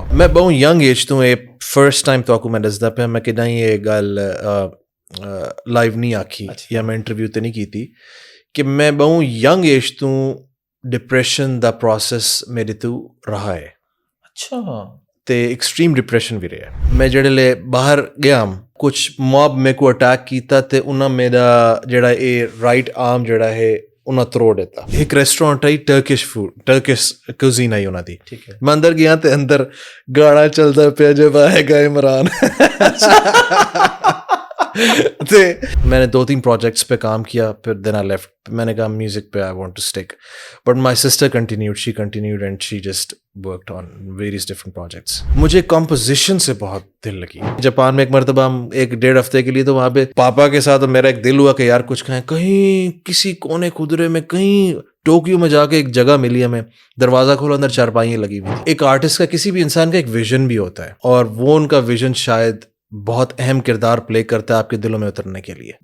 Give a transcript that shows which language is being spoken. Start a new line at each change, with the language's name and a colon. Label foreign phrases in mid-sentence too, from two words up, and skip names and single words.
Punjabi: میں بہت
English: young age
Punjabi: تو
English: first time
Punjabi: تو میں دسدا پہ میں کہ نہیں یہ گل لائیو نہیں آکھی یا میں انٹرویو تے نہیں کی تھی, کہ میں بہت
English: young age
Punjabi: تو ڈپریشن دا پروسیس میرے تو رہا ہے. اچھا. تے
English: extreme depression
Punjabi: بھی رہا. میں جڑے لے باہر گیا, کچھ موب میرے کو اٹیک کیتا تے انہاں میرا جڑا اے
English: right arm
Punjabi: جڑا ہے انہاں تروڑ دیتا. ایک ریسٹورینٹ آئی
English: Turkish food, Turkish cuisine
Punjabi: آئی انہاں دی. ٹھیک ہے, میں اندر گیا تے اندر گانا چلتا پیا جب آئے گا عمران.
Urdu: میں نے 2-3 پروجیکٹس پہ کام کیا, پھر
English: then I left.
Urdu: میں نے کہا میوزک پہ
English: I want to stick, but my sister continued and she just worked on various different projects.
Urdu: مجھے کمپوزیشن سے بہت دل لگی. جاپان میں ایک مرتبہ ہم 1-1.5 ہفتے کے لیے, تو وہاں پہ پاپا کے ساتھ میرا ایک دل ہوا کہ یار کچھ کھائیں. کہیں کسی کونے خدرے میں, کہیں ٹوکیو میں جا کے ایک جگہ ملی ہمیں, دروازہ کھولا, اندر چارپائیاں لگی ہوئی. ایک آرٹسٹ کا, کسی بھی انسان کا ایک ویژن بھی ہوتا ہے, اور وہ ان کا ویژن شاید بہت اہم کردار پلے کرتا ہے آپ کے دلوں میں اترنے کے لیے.